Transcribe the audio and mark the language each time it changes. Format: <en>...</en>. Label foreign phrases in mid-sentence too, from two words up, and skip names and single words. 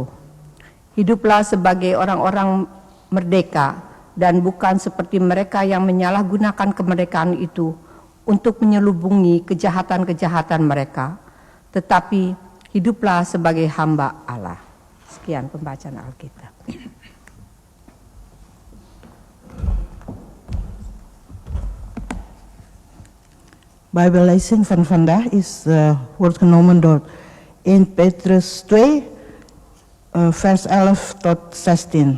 <id>Hiduplah sebagai orang-orang merdeka, dan bukan seperti mereka yang menyalahgunakan kemerdekaan itu untuk menyelubungi kejahatan-kejahatan mereka, tetapi hiduplah sebagai hamba Allah. Sekian pembacaan Alkitab.</id> <nl>Bijbellezen van vandaag wordt genomen door 1 Petrus 2, vers 11 tot 16.</nl>